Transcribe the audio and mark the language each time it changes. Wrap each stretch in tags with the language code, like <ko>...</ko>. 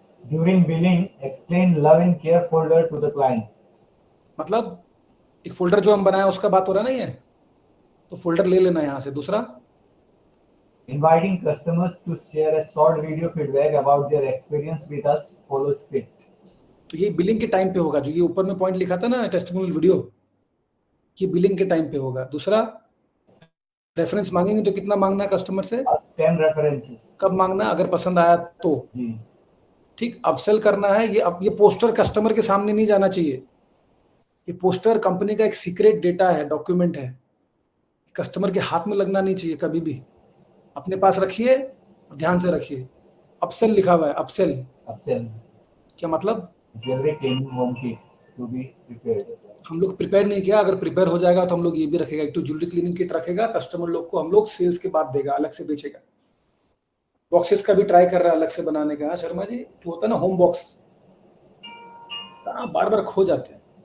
<en>During billing, explain love and care folder to the client.</en> <hi>मतलब एक folder जो हम बनाया उसका बात हो रहा है ना, ये तो फोल्डर ले लेना यहाँ से। दूसरा,</hi> <en>Inviting customers to share a short video feedback about their experience with us follows script.</en> <hi>तो ये बिलिंग के टाइम पे होगा। जो ये ऊपर में पॉइंट लिखा था ना टेस्टिमोनियल वीडियो, ये बिलिंग के टाइम पे होगा। दूसरा, रेफरेंस मांगेंगे तो कितना मांगना है कस्टमर से? 10 रेफरेंसेस। कब मांगना? अगर पसंद आया तो। ठीक, अपसेल करना है। ये पोस्टर कस्टमर के सामने नहीं जाना चाहिए। ये पोस्टर कंपनी का एक सीक्रेट डेटा है, डॉक्यूमेंट है, कस्टमर के हाथ में लगना नहीं चाहिए कभी भी। अपने पास रखिए, ध्यान से रखिए। अपसेल लिखा हुआ है, अपसेल। अपसेल क्या मतलब?</hi> <en>Jewelry cleaning home kit to be prepared.</en> <hi>हम लोग प्रिपेयर नहीं किया, अगर प्रिपेयर हो जाएगा तो हम लोग ये भी रखेगा, एक तो ज्वेलरी क्लीनिंग किट रखेगा, कस्टमर लोग को हम लोग सेल्स के बाद देगा, अलग से बेचेगा। बॉक्सेस का भी ट्राई कर रहा है अलग से बनाने का। हाँ शर्मा जी, जो होता है ना होम बॉक्स, बार बार खो जाते हैं।</hi>